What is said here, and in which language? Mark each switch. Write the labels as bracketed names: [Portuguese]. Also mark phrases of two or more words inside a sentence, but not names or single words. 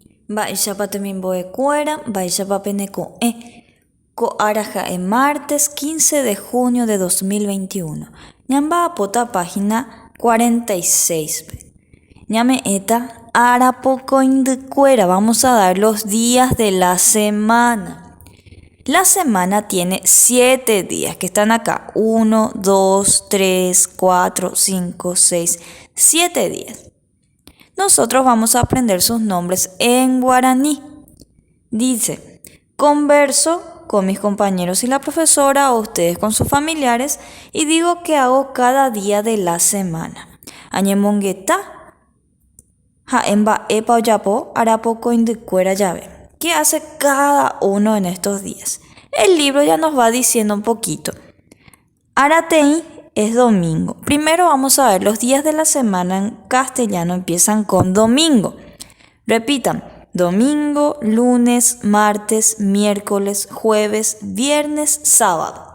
[Guarani] Mba'éichapa temimbo'ekuéra, mba'éichapa peneko'ẽ. Ko'ára ha'e [Spanish] martes 15 de junio de 2021. [Guarani] Ñamba'apóta página 46. Ñame'ẽta arapokõindykuéra. [Spanish] Vamos a dar los días de la semana. La semana tiene 7 días que están acá. 1, 2, 3, 4, 5, 6, 7 días. Nosotros vamos a aprender sus nombres en guaraní. Dice, converso con mis compañeros y la profesora o ustedes con sus familiares y digo qué hago cada día de la semana. [Guarani] Añemongueta, jaemba epa oyapo, arapokõindykuéra llave. [Spanish] ¿Qué hace cada uno en estos días? El libro ya nos va diciendo un poquito. Arateí es domingo. Primero vamos a ver los días de la semana en castellano empiezan con domingo. Repitan, domingo, lunes, martes, miércoles, jueves, viernes, sábado.